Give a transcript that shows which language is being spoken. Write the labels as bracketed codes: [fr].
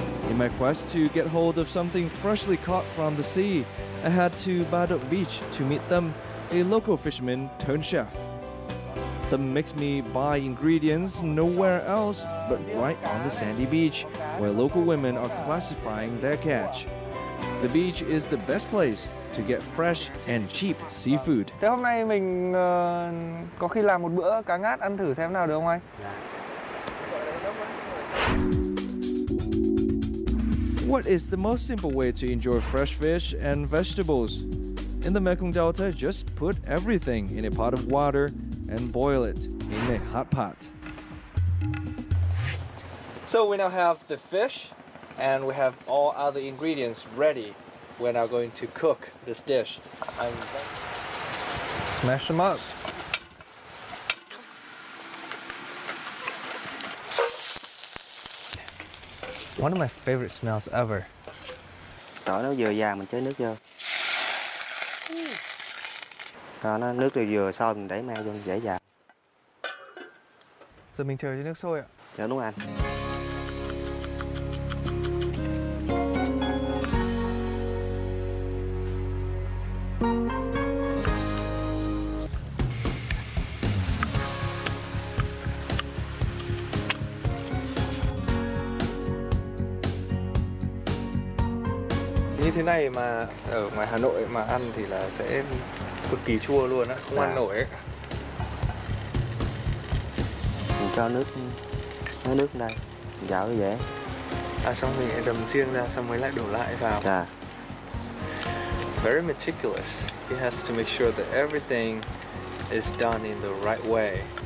[en] In my quest to get hold of something freshly caught from the sea, I head to Ba Dok Beach to meet them, a local fisherman turned chef. Them makes me buy ingredients nowhere else but right on the sandy beach, where local women are classifying their catch. The beach is the best place to get fresh and cheap seafood. [vi] Thế hôm nay mình có khi làm một bữa cá ngát ăn thử xem nào được không anh? [en] What is the most simple way to enjoy fresh fish and vegetables? In the Mekong Delta, just put everything in a pot of water and boil it in a hot pot. So we now have the fish and we have all other ingredients ready. We're now going to cook this dish. Smash them up. One of my favorite smells ever. [vi] Tỏi nó vừa vàng mình chế nước vô. Rồi nó nước rồi vừa sôi mình đẩy me vô dễ dàng. Giờ mình chờ cho nước sôi ạ. Dạ đúng anh. Như thế này mà ở ngoài Hà Nội mà ăn thì là sẽ cực kỳ chua luôn á, không ăn nổi ấy. Mình cho nước đây, mình dạo cái dễ. À xong mình lại dầm riêng ra xong mới lại đổ lại vào. Dạ. [en] Very meticulous. He has to make sure that everything is done in the right way.